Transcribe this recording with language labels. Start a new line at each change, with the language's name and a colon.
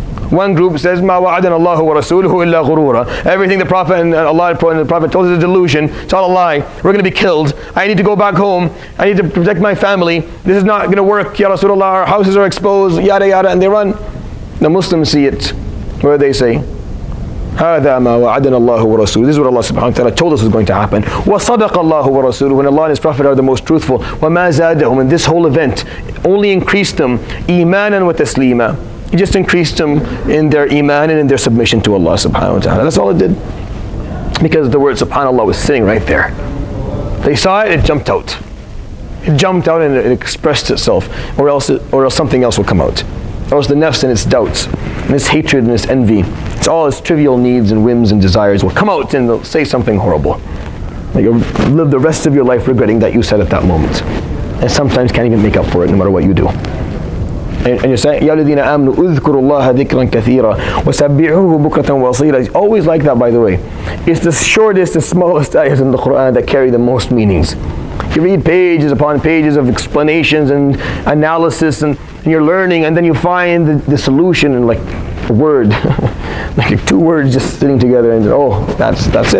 English: One group says,
Arabic: "Ma wa'adana Allahu wa rasuluhu illa ghurura."
English: Everything the Prophet and Allah and the Prophet told us is a delusion. It's all a lie. We're going to be killed. I need to go back home. I need to protect my family. This is not going to work.
Arabic: Ya Rasulullah,
English: our houses are exposed. Yada yada, and they run. The Muslims see it. What do they say?
Arabic: هذا ما وعدنا الله ورسوله.
English: This is what Allah subhanahu wa ta'ala told us was going to happen.
Arabic: وصدق الله ورسوله.
English: When Allah and His Prophet are the most truthful.
Arabic: وما زادهم.
English: And this whole event only increased them
Arabic: إيمانا وتسليما.
English: It just increased them in their iman and in their submission to Allah subhanahu wa ta'ala. That's all it did. Because the word subhanallah was sitting right there. They saw it, it jumped out. It jumped out and it expressed itself. Or else something else will come out. Or else the nafs and its doubts, and its hatred and its envy, it's all its trivial needs and whims and desires will come out and they'll say something horrible. Like you'll live the rest of your life regretting that you said at that moment. And sometimes can't even make up for it no matter what you do. And you're saying,
Arabic: يَا الَّذِينَ آمَنُوا اذْكُرُوا اللَّهَ ذِكْرًا كَثِيرًا وَسَبِّحُوهُ بُكْرَةً وَأَصِيلًا.
English: It's always like that, by the way. It's the shortest, the smallest ayahs in the Quran that carry the most meanings. You read pages upon pages of explanations and analysis and you're learning, and then you find the solution in like a word. Like 2 words just sitting together and oh, that's it.